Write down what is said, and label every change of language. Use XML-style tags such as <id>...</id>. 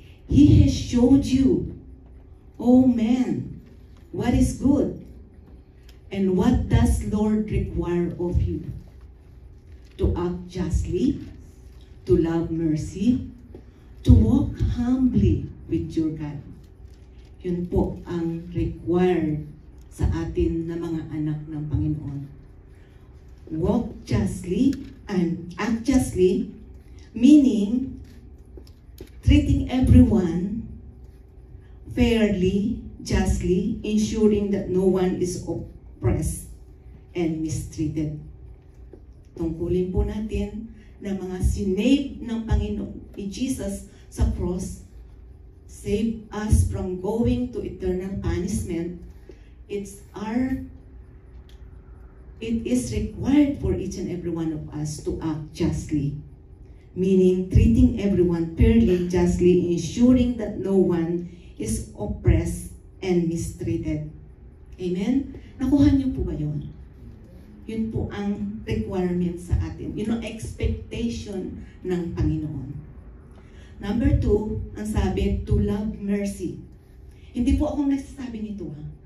<en>He has showed you, oh man, what is good, and what does Lord require of you? To act justly, to love mercy, to walk humbly with your God.</en> <tl>Yun po ang required sa atin na mga anak ng Panginoon.</tl> <en>Walk justly and act justly, meaning treating everyone fairly, justly, ensuring that no one is oppressed and mistreated.</en> <tl>Tungkulin po natin na mga sinave ng Panginoon ni Jesus sa cross,</tl> <en>save us from going to eternal punishment. It is required for each and every one of us to act justly, meaning treating everyone fairly, justly, ensuring that no one is oppressed and mistreated.</en> <tl>Amen? Nakuha niyo po ba yun? Yun po ang requirement sa atin. Yun ang expectation ng Panginoon. Number 2, ang sabi,</tl> <en>to love mercy.</en> <tl>Hindi po akong nagsasabi nito, ha?</tl>